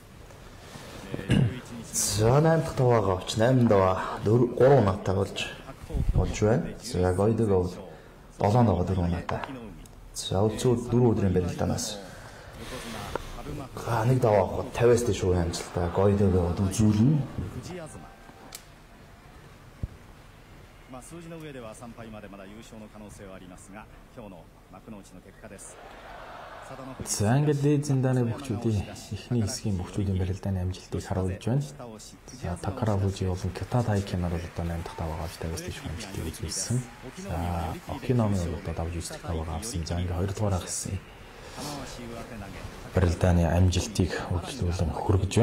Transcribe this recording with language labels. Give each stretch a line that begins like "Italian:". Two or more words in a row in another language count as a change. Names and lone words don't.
Mongolian: За 8 дахь таваагаа авч 8 даваа 3 унаатай болж байна. За Goido 7 даваа 4 унаатай. За өцөө 4 өдрийн барилдаанаас нэг даваа авах 50-аас дээш үе амжилттай Goido-г үзүүлнэ.
Japanese: 数字の上では3敗までまだ優勝の可能性はありますが、今日の幕内の結果です。
Mongolian: За ингээд дээд зиндааны бөхчүүдийн эхний хэсгийн бөхчүүдийн барилдааны амжилтыг харуулж байна. За Takara Fuji болон Kyoto Taiki нар бол одоо 8 дахь даваагаа авч 50-аас дээш амжилтыг үзүүлсэн. За Okinomi бол одоо давж 9 дахь даваагаа авсан. За ингээд 2 дугаар агсан барилдааны амжилтыг үргэлжлүүлэн хүргэж байна.